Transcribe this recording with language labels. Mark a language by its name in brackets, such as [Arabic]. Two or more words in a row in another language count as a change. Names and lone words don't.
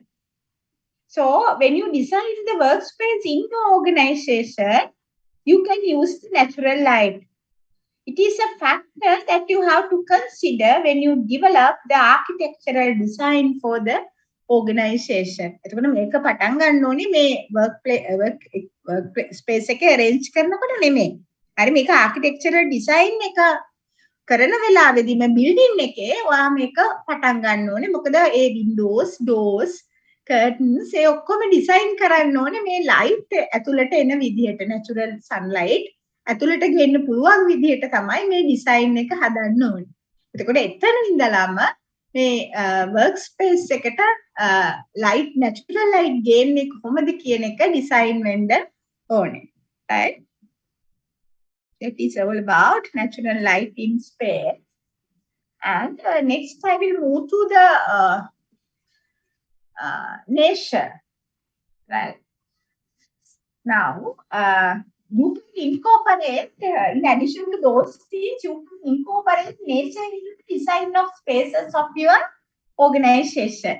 [English] So when you design the workspace in your organization, you can use the natural light. It is a factor that you have to consider when you develop the architectural design for the organization. [Sinhala] එතකොට මේක පටන් ගන්න ඕනේ මේ [English] work space [Sinhala] එක arrange කරනකොට නෙමෙයි. හරි මේක [English] architectural design [Sinhala] එක කරන වෙලාවෙදිම building එකේ ඔයා මේක පටන් ගන්න ඕනේ. මොකද ඒ [English] windows, doors, curtains [Sinhala] ඒ ඔක්කොම design කරන්න ඕනේ මේ light ඇතුළට එන විදිහට [English] natural sunlight [Sinhala] ඇතුළට ගෙන්න පුළුවන් විදිහට තමයි මේ ඩිසයින් එක හදන්න ඕනේ. එතකොට එතන ඉඳලාම මේ [English] work space [Sinhala] එකට [English] light natural light [Sinhala] ගේන්නේ කොහොමද කියන එක ඩිසයින් වෙන්න ඕනේ. [English] Right? That is all about natural light in space. And next I will move to the nature. Right? Now, you can incorporate, in addition to those things, you can incorporate nature in the design of spaces of your organization.